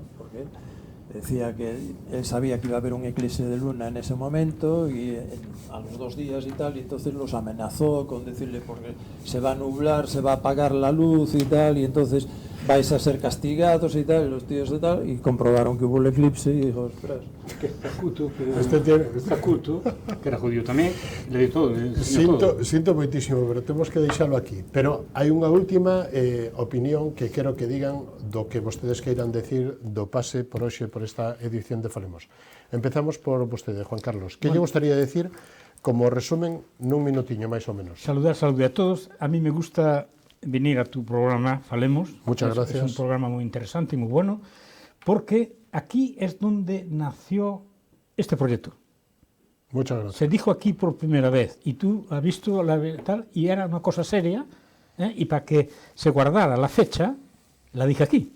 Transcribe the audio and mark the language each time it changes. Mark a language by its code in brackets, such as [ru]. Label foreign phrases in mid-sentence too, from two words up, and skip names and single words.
[es] Porque decía que él sabía que iba a haber un eclipse de luna en ese momento y a los 2 días y tal, y entonces los amenazó con decirle porque se va a nublar, se va a apagar la luz y tal, y entonces vais a ser castigados y tal, y los tíos de tal, y comprobaron que hubo el eclipse y dijo, ostras. Que Zacuto, que era judío tamén, le di todo. [gl] Sinto moitísimo, pero temos que deixalo aquí. Pero hai unha última opinión que quero que digan do que vostedes queiran decir do pase por hoxe por esta edición de Falemos. Empezamos por vostede, Juan Carlos. Que lle gustaría decir como resumen nun minutiño máis ou menos? Salude a todos. [es] A mí me gusta venir a tu programa Falemos. Muchas gracias. Es un programa muy interesante y muy bueno, porque aquí es donde nació este proyecto. Muchas gracias. Se dijo aquí por primera vez y tú has visto la tal y era una cosa seria, y para que se guardara la fecha la dije aquí.